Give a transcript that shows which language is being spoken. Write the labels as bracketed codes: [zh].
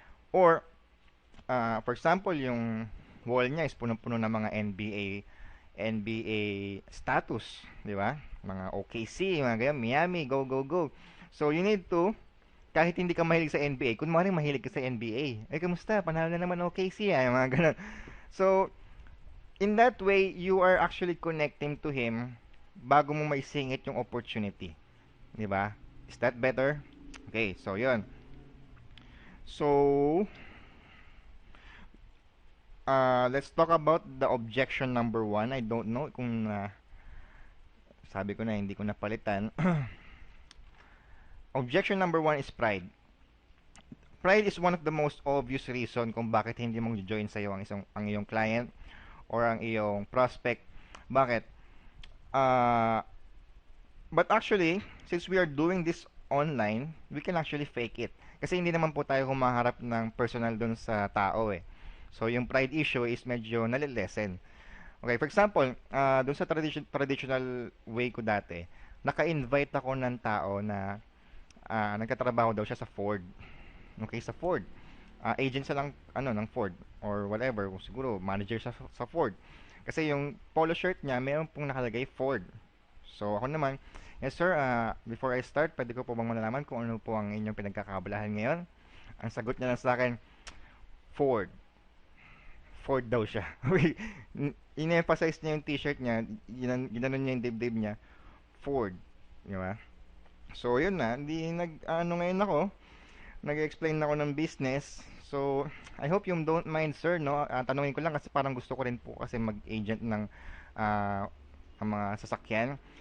[tl] Or, for example, yung wall niya is punong-puno ng mga NBA status, di ba? Mga OKC, mga ganyan, Miami, go, go, go. [en] So, you need to, [tl] kahit hindi ka mahilig sa NBA, kunwari mahilig ka sa NBA, eh, kamusta? Panalo na naman OKC, mga ganun. [en] So, in that way, you are actually connecting to him [tl] bago mo maisingit yung [en] opportunity. Di ba? Is that better? Okay, so yun. So, let's talk about the objection number 1. I don't know [tl] kung sabi ko na hindi ko napalitan. [en] Objection number 1 is pride. Pride is one of the most obvious reason [tl] kung bakit hindi mong join sa iyo ang iyong client or ang iyong prospect. [en] Bakit? But actually, since we are doing this online, we can actually fake it. [tl] Kasi hindi naman po tayo humaharap ng personal dun sa tao eh. So, yung pride issue is medyo nalilesen. Okay, [en] for example, [tl] dun sa traditional way ko dati, naka-invite ako ng tao na nagkatrabaho daw siya sa Ford. Okay, sa Ford. Agent siya lang ng Ford or whatever, siguro manager sa Ford. Kasi yung polo shirt niya, mayroon pong nakalagay Ford. So, ako naman, [en] yes sir, before I start, [tl] pwede ko po bang malalaman kung ano po ang inyong pinagkakabalahan ngayon? Ang sagot niya lang sa akin, Ford. Ford daw siya. In-emphasize niya yung t-shirt niya, ginanon niya yung dibdib niya, Ford. Di ba? So, yun na, ngayon ako, nag-explain ako ng business. [en] So, I hope you don't mind sir, no? [tl] Tanungin ko lang kasi parang gusto ko rin po kasi mag-agent ng ang mga sasakyan.